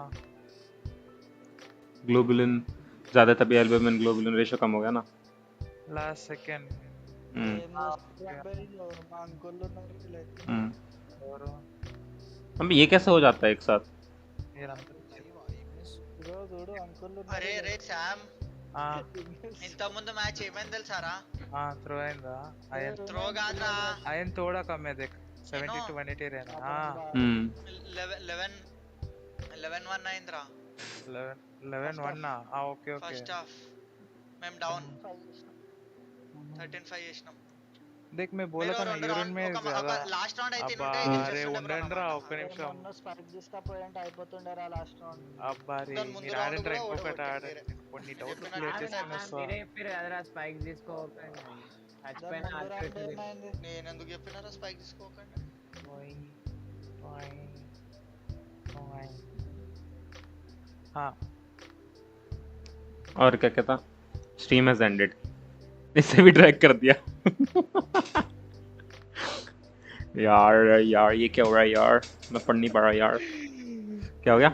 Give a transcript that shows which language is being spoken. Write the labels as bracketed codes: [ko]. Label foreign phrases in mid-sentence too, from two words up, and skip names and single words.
[hi] ग्लोबुलिन ज्यादा तभी [en] albumin globulin ratio [hi] कम हो गया ना। [en] last second [hi] अब ये कैसे हो जाता है एक साथ? [te] అరే రే శామ్ ఇంత ముందు మ్యాచ్ ఏమైంది తెలుసారా? थ्रो అయిందా? త్రో కాదురా, [hi] आयन थोड़ा कम है देख, 70 to 180 रहना। [te] 11-1 అయిందిరా [hi] 11-1 ना। [en] okay okay. first half [te] మేము డౌన్ 13-5 చేసినాం। [hi] देख मैं बोला था ना यूरिन में ज्यादा। [en] last round [te] అయితే అబ్బా ఉంటే అరే ఉండండిరా ఒక్క నిమిషం। స్పైక్ తీసుకపోయింటే అయిపోతుండేరా [en] last round. [te] అబ్బా రే మీరు ఆడండిరా ఇంకొకటి కొన్ని డౌట్లు క్లియర్ చేసుకుని వస్తా। మీరే చెప్పారు కదరా స్పైక్ తీసుకోకండి, చచ్చిపోయిన నేను ఎందుకు చెప్పినారా స్పైక్ తీసుకోకండి? [hi] हाँ और क्या कहता, [en] stream has ended, [hi] इससे भी ड्रैग कर दिया। यार ये क्या हो रहा है यार, मैं पढ़ नहीं पा रहा यार, क्या हो गया?